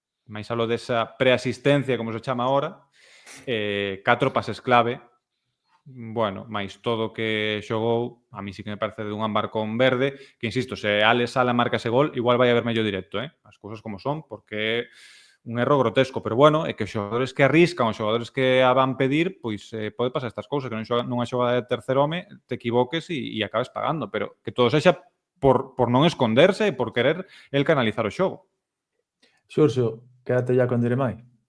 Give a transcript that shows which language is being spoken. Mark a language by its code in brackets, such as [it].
[gl] Máis aló desa preasistencia, como se chama ahora, 4 pases clave. Bueno, máis todo que xogou, [es] a mí sí que me parece de un [gl] ámbar con verde, que insisto, se Alex Sala marca ese gol, igual vai haber mello directo, as cousas como son, porque é un erro grotesco, pero bueno, é que os xogadores que arriscan, os xogadores que a van pedir, pois pode pasar estas cousas, que nunha xogada de tercer home te equivoques e acabes pagando, pero que todo sexa por non esconderse e por querer el canalizar o xogo. [es] Xurxo, quédate ya con Jeremai.